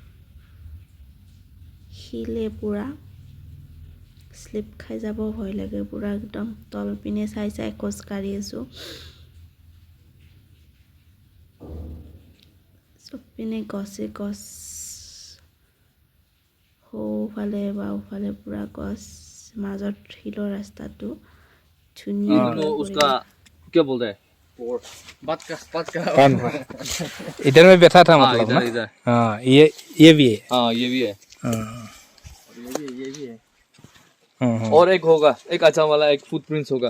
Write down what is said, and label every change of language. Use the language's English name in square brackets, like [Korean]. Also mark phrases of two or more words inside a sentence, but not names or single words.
[Assamese] শিলে পুৰা শ্লিপ খাই যাব ভয় লাগে, পুৰা একদম তল পিনে চাই খোজ কাঢ়ি আছোঁ। চব পিনে গছে গছ, সোঁফালে বাওঁফালে পুৰা গছ, মাজত শিলৰ ৰাস্তাটো ধুনীয়া। [Hindi] क्या बोलते हैं बात का इधर में बैठा था मतलब ना। इधर हाँ ये भी है। हाँ ये भी है ये भी है। और एक होगा, एक अच्छा वाला, एक फुटप्रिंट्स होगा।